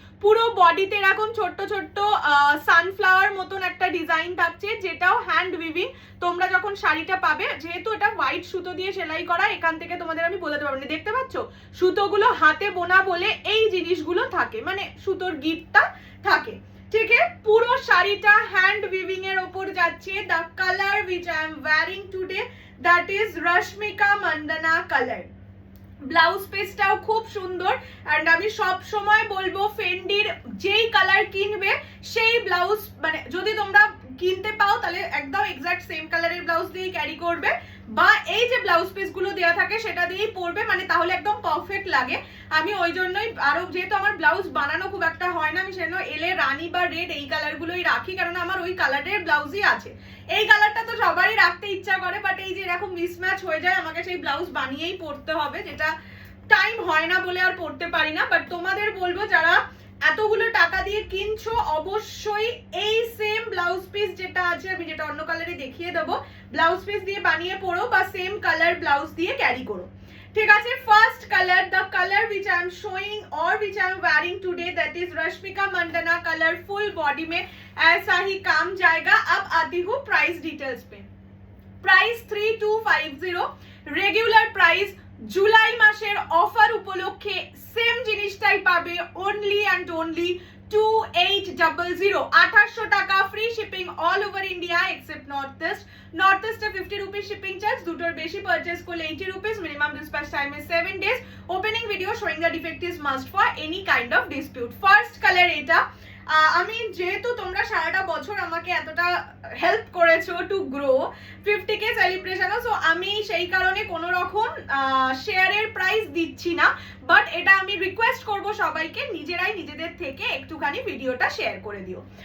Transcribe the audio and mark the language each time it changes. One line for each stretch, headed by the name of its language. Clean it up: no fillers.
Bangla: পুরো বডিতে এরকম ছোট্ট ছোট্ট সানফ্লাওয়ার মতন একটা ডিজাইন থাকছে, যেটাও হ্যান্ড উইভিং। তোমরা যখন শাড়িটা পাবে, যেহেতু এটা হোয়াইট সুতো দিয়ে সেলাই করা, এখান থেকে তোমাদের আমি বোঝাতে পারবো না, দেখতে পাচ্ছ সুতোগুলো হাতে বোনা বলে এই জিনিসগুলো থাকে, মানে সুতোর গিটটা থাকে। ঠিক আছে, পুরো শাড়িটা হ্যান্ড উইভিং এর ওপর যাচ্ছে।
English: The colour which I am wearing today, that is Rashmika Mandanna colour.
Bangla: Blouse পিসটাও খুব সুন্দর। অ্যান্ড আমি সব সময় বলবো ফেন্ডির যেই কালার কিনবে সেই ব্লাউজ, মানে যদি তোমরা কিনতে পাও তাহলে একদম এক্সাক্ট সেম কালারের ব্লাউজ দিয়েই ক্যারি করবে, বা এই যে ব্লাউজ পিস গুলো দেওয়া থাকে সেটা দিয়েই পরবে, মানে তাহলে একদম পারফেক্ট লাগে। আমি ওই জন্যই আরো, যেহেতু আমার ব্লাউজ বানানো খুব একটা হয় না, আমি সেজন্য এলে রানী বা রেড এই কালার গুলোই রাখি, কারণ আমার ওই কালারের ব্লাউজই আছে। এই কালারটা তো সবারই রাখতে ইচ্ছা করে, বাট এই যে এরকম মিসম্যাচ হয়ে যায়, আমাকে সেই ব্লাউজ বানিয়েই পরতে হবে, যেটা টাইম হয় না বলে আর পরতে পারি না। বাট তোমাদের বলবো যারা এতগুলো টাকা দিয়ে কিনছো, অবশ্যই এই সেম ব্লাউজ পিস যেটা আছে, আমি যেটা অন্য কালারে দেখিয়ে দেবো, ব্লাউজ পিস দিয়ে বানিয়ে পরো, বা সেম কালার ব্লাউজ দিয়ে ক্যারি করো। ঠিক আছে,
English: First colour, the colour which I am showing or which I am wearing today, that is Rashmika Mandanna colour.
Hindi: Full body में ऐसा ही काम जाएगा। अब आती हूँ प्राइस डिटेल्स पे। Price 3250, regular price.
Bangla: জুলাই মাসের অফার উপলক্ষে সেম জিনিসটাই পাবে অনলি অ্যান্ড অনলি 2800, 2800 টাকা, free shipping all over India except north east. North ইস্টে 50 রুপিস শিপিং চার্জ, দুটোর বেশি পারচেজ করলে 80 rupees, minimum
English: dispatch time is 7 days, opening video showing the defect is must for any kind of dispute।
Bangla: First colour এটা। আমি যেহেতু তোমরা সারাটা বছর আমাকে এতটা হেল্প করেছো টু গ্রো 50K সেলিব্রেশনও, সো আমি সেই কারণে কোনো রকম শেয়ারের প্রাইস দিচ্ছি না, বাট এটা আমি রিকোয়েস্ট করব সবাইকে নিজেরাই নিজেদের থেকে একটুখানি ভিডিওটা শেয়ার করে দিও।